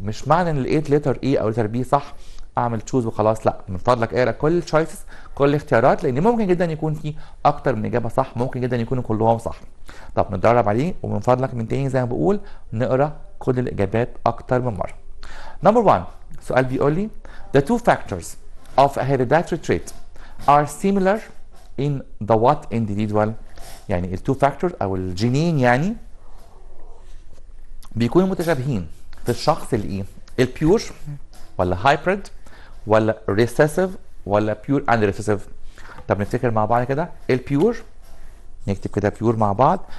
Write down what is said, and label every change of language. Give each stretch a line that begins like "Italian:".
Arabic: مش معنى ان لقيت لتر اي او لتر بي صح اعمل تشوز وخلاص، لا من فضلك اقرا كل التشويسز كل الاختيارات لان ممكن جدا يكون في اكتر من اجابه صح ممكن جدا يكونوا كلهم صح. طب نتدرب عليه ومن فضلك من تاني زي ما بقول نقرا كل الاجابات اكتر من مره.
English: number 1
Arabic: سؤال بيقول لي
English: the two factors of a hereditary trait are similar in the what individual.
Arabic: يعني التو فاكتورز او الجينين يعني بيكونوا متشابهين في الشخص اللي ايه؟ البيور ولا هايبريد ولا ريسيسيف ولا بيور اند ريسيسيف. طب نفتكر مع بعض كده البيور نكتب كده بيور مع بعض.